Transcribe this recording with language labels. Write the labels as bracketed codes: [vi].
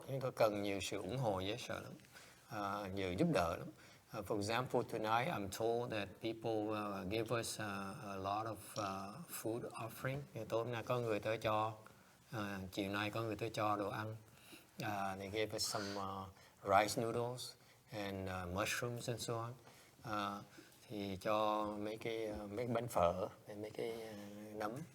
[vi] Chúng tôi cần nhiều sự ủng hộ dễ sợ lắm, nhiều giúp đỡ lắm. [en] For example, tonight I'm told that people give us a lot of food offering. [vi] Tối hôm nay có người tới cho, chiều nay có người tới cho đồ ăn. [en] They gave us some rice noodles and mushrooms and so on. [vi] Thì cho mấy cái bánh phở, mấy cái nấm.